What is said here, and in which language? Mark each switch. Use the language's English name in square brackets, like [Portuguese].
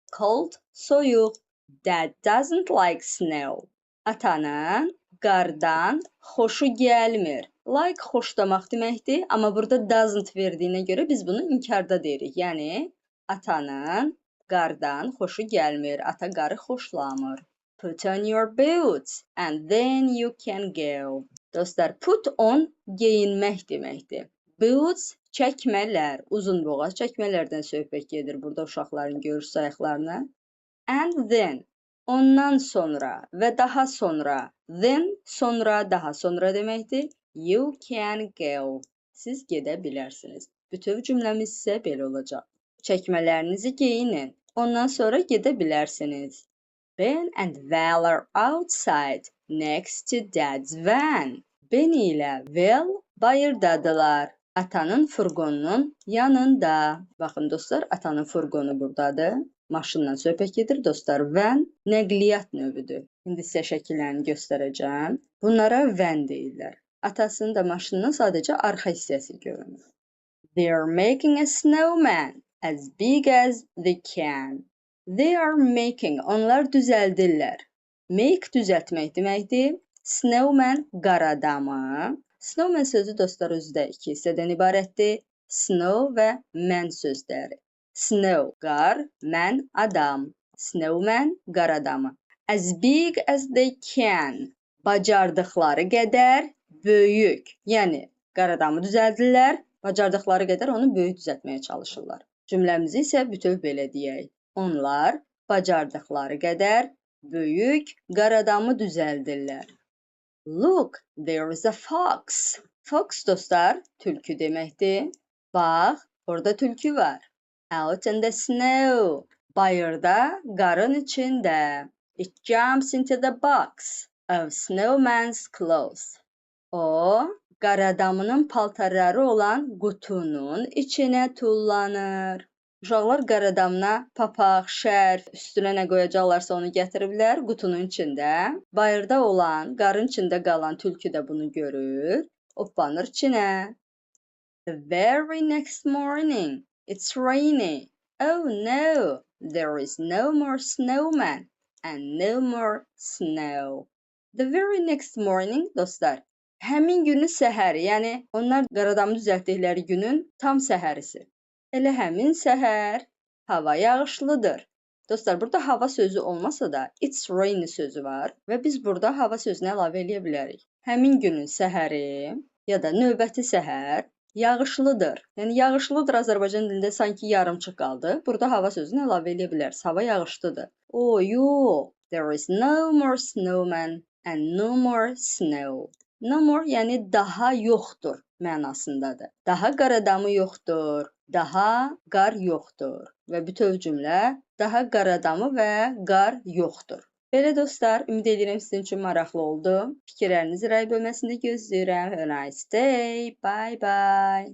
[English] Cold, soyuq. Dad doesn't like snow. [Azerbaijani] Atanın qardan xoşu gəlmir. Like xoşlamaq deməkdir, amma burada doesn't verdiyinə görə biz bunu inkarda deyirik. Yəni, atanın qardan xoşu gəlmir. Ata qarı xoşlamır. [English] Put on your boots and then you can go. [Azerbaijani] Dostlar, put on geyinmək deməkdir. Boots çəkmələr, uzun boğaz çəkmələrdən söhbət gedir burada uşaqların görüş ayaqlarına. [English] And then, [Azerbaijani] ondan sonra və daha sonra, then sonra, daha sonra deməkdir. [English] You can go. [Azerbaijani] Siz gedə bilərsiniz. Bütöv cümləmiz isə belə olacaq. Çəkmələrinizi geyinin, ondan sonra gedə bilərsiniz. [English] Ben and Val are outside next to Dad's van. [Azerbaijani] Ben ilə Val bayırdadılar. Atanın furqonunun yanında. Baxın dostlar, atanın furqonu buradadır. Maşınla söhbət gedir dostlar. Van nəqliyyat növüdür. İndi sizə şəkillərini göstərəcəm. Bunlara van deyirlər. Atasının da maşınının sadəcə arxa hissəsi görünür. [English] They are making a snowman as big as they can. They are making, [Azerbaijani] onlar düzəldirlər. Make düzəltmək deməkdir. Snowman qar adamı. Snowman sözü dostlar özü də iki hissədən ibarətdir. Snow və man sözləri. Snow, qar, man, adam. [English] Snowman, qar adamı. As big as they can. [Azerbaijani] Bacardıqları qədər böyük. Yəni, qar adamı düzəldirlər. Bacardıqları qədər onu böyük düzəltməyə çalışırlar. Cümləmizi isə bütöv belə deyək. Onlar bacardıqları qədər böyük qar adamı düzəldirlər. [English] Look, there is a fox. Fox [Azerbaijani] dostlar, tülkü deməkdir. Bax, orada tülkü var. [English] Out in the snow. [Azerbaijani] Bayırda, qarın içində. [English] It jumps into the box of snowman's clothes. [Azerbaijani] O, qar adamının paltarları olan qutunun içinə tullanır. Uşaqlar qar adamına papaq, şərf, üstünə nə qoyacaqlarsa onu gətiriblər qutunun içində. Bayırda olan, qarın içində qalan tülkü də bunu görür, hoppanır içinə. [English] The very next morning, it's rainy. Oh no, there is no more snowman and no more snow. The very next morning, [Azerbaijani] dostlar, həmin günün səhəri, yəni onlar Qaradamı düzəltdikləri günün tam səhərisi. Elə həmin səhər hava yağışlıdır. Dostlar, burada hava sözü olmasa da [English] it's rainy [Azerbaijani] sözü var və biz burada hava sözünü əlavə edə bilərik. Həmin günün səhəri ya da növbəti səhər yağışlıdır. Yəni yağışlıdır Azərbaycan dilində sanki yarımçıq qaldı. Burada hava sözünü əlavə edə biləriz. Hava yağışlıdır. Oh, yox. [English] There is no more snowman and no more snow. [Azerbaijani] No more yəni daha yoxdur mənasındadır. Daha qar adamı yoxdur, daha qar yoxdur. Və bütöv cümlə daha qar adamı və qar yoxdur. Belə dostlar, ümid edirəm sizin üçün maraqlı oldu. Fikirlərinizi rəy bölməsində gözləyirəm. [English] Have a nice day. Bye bye.